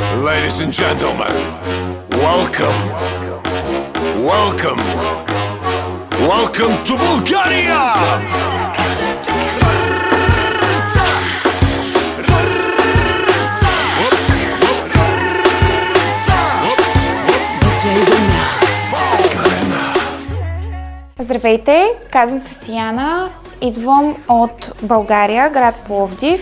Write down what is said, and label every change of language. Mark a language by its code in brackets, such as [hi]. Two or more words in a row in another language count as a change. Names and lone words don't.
[en] Ladies and gentlemen, welcome, welcome, welcome to Bulgaria! [bg] Здравейте, казвам се Сияна, идвам от България, град Пловдив.